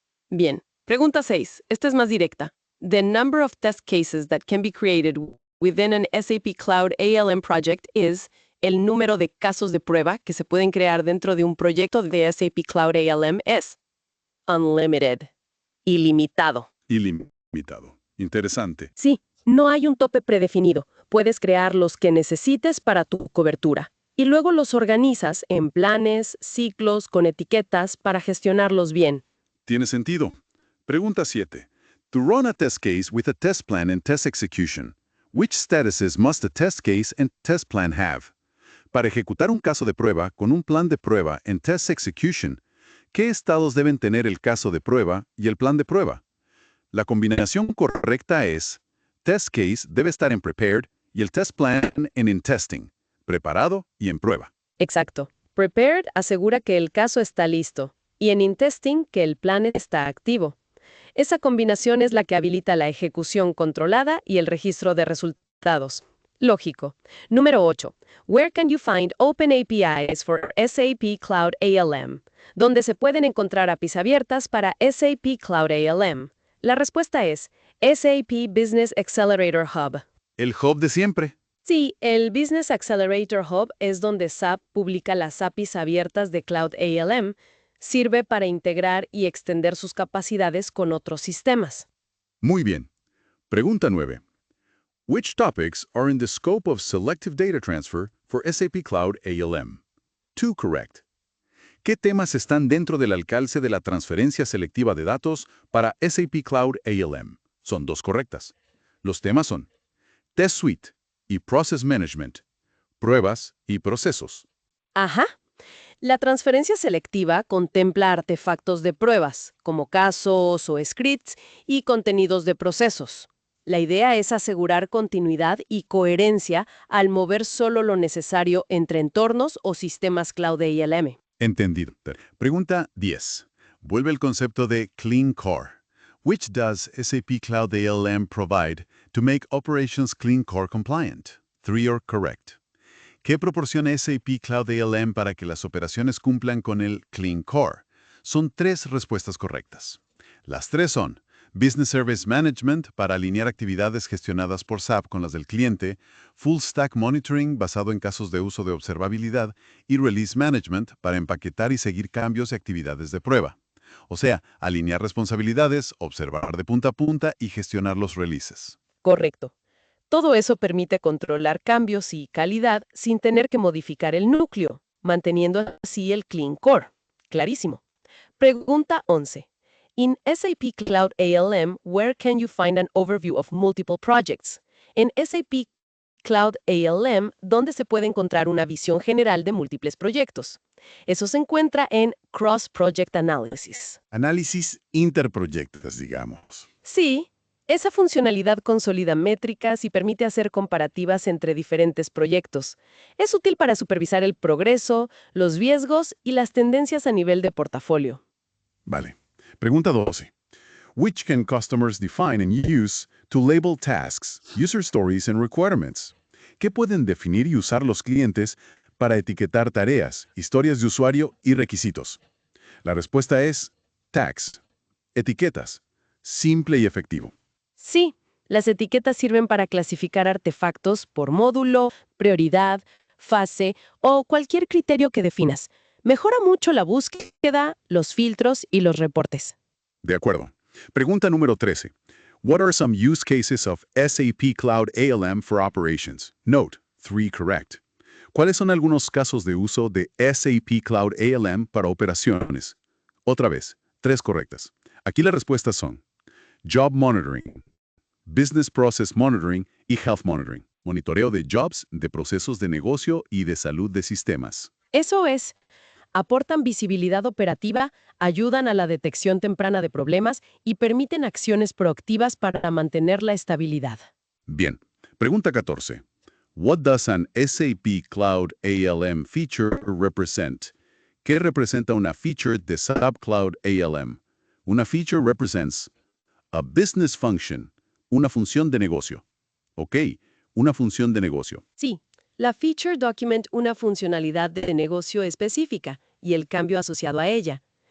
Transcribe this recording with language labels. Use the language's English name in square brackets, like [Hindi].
[Spanish] Bien, pregunta 6. Esta es más directa. [English] The number of test cases that can be created within an SAP Cloud ALM project is [Spanish] el número de casos de prueba que se pueden crear dentro de un proyecto de SAP Cloud ALM es [English] unlimited, [Spanish] ilimitado. Ilimitado. Interesante. Sí, no hay un tope predefinido. Puedes crear los que necesites para tu cobertura. Y luego los organizas en planes, ciclos, con etiquetas para gestionarlos bien. Tiene sentido. Pregunta 7. [English] To run a test case with a test plan and test execution, which statuses must the test case and test plan have? [Spanish] Para ejecutar un caso de prueba con un plan de prueba en test execution, ¿qué estados deben tener el caso de prueba y el plan de prueba? La combinación correcta es test case debe estar en prepared y el test plan en in testing, preparado y en prueba. Exacto. Prepared asegura que el caso está listo y en in-testing que el plan está activo. Esa combinación es la que habilita la ejecución controlada y el registro de resultados. Lógico. Número 8. [English] Where can you find open APIs for SAP Cloud ALM? [Spanish] ¿Dónde se pueden encontrar APIs abiertas para SAP Cloud ALM? La respuesta es SAP Business Accelerator Hub. El hub de siempre. Sí, el Business Accelerator Hub es donde SAP publica las APIs abiertas de Cloud ALM, sirve para integrar y extender sus capacidades con otros sistemas. Muy bien. Pregunta 9. [English] Which topics are in the scope of selective data transfer for SAP Cloud ALM? 2 correct. [Spanish] ¿Qué temas están dentro del alcance de la transferencia selectiva de datos para SAP Cloud ALM? Son 2 correctas. Los temas son Test Suite y Process Management, pruebas y procesos. Ajá. La transferencia selectiva contempla artefactos de pruebas, como casos o scripts, y contenidos de procesos. La idea es asegurar continuidad y coherencia al mover solo lo necesario entre entornos o sistemas Cloud ALM. Entendido. Pregunta 10. Vuelve el concepto de Clean Core. [English] Which does SAP Cloud ALM provide to make operations Clean Core compliant? 3 are correct. [Spanish] ¿Qué proporciona SAP Cloud ALM para que las operaciones cumplan con el Clean Core? Son 3 respuestas correctas. Las 3 son Business Service Management para alinear actividades gestionadas por SAP con las del cliente, Full Stack Monitoring basado en casos de uso de observabilidad y Release Management para empaquetar y seguir cambios y actividades de prueba. O sea, alinear responsabilidades, observar de punta a punta y gestionar los releases. Correcto. Todo eso permite controlar cambios y calidad sin tener que modificar el núcleo, manteniendo así el Clean Core. Clarísimo. Pregunta 11. [English] In SAP Cloud ALM, where can you find an overview of multiple projects? [Spanish] En SAP Cloud ALM, ¿dónde se puede encontrar una visión general de múltiples proyectos? Eso se encuentra en Cross Project Analysis. Análisis interproyectos, digamos. Sí, esa funcionalidad consolida métricas y permite hacer comparativas entre diferentes proyectos. Es útil para supervisar el progreso, los riesgos y las tendencias a nivel de portafolio. Vale. Pregunta 12. [English] Which can customers define and use to label tasks, user stories and requirements? [Spanish] ¿Qué pueden definir y usar los clientes para etiquetar tareas, historias de usuario y requisitos? La respuesta es tags, etiquetas, simple y efectivo. Sí, las etiquetas sirven para clasificar artefactos por módulo, prioridad, fase o cualquier criterio que definas. Mejora mucho la búsqueda, los filtros y los reportes. De acuerdo. Pregunta número 13. [English] What are some use cases of SAP Cloud ALM for operations? Note, 3 correct. [Spanish] ¿Cuáles son algunos casos de uso de SAP Cloud ALM para operaciones? Otra vez, 3 correctas. Aquí las respuestas son Job Monitoring, Business Process Monitoring y Health Monitoring. Monitoreo de jobs, de procesos de negocio y de salud de sistemas. Eso es, aportan visibilidad operativa, ayudan a la detección temprana de problemas y permiten acciones proactivas para mantener la estabilidad. Bien. Pregunta 14. [English] What does an SAP Cloud ALM feature represent? [Spanish] ¿Qué representa una feature de SAP Cloud ALM? Una feature [English] represents a business function, [Spanish] una función de negocio. Ok, una función de negocio. Sí, la feature document una funcionalidad de negocio específica y el cambio asociado a ella.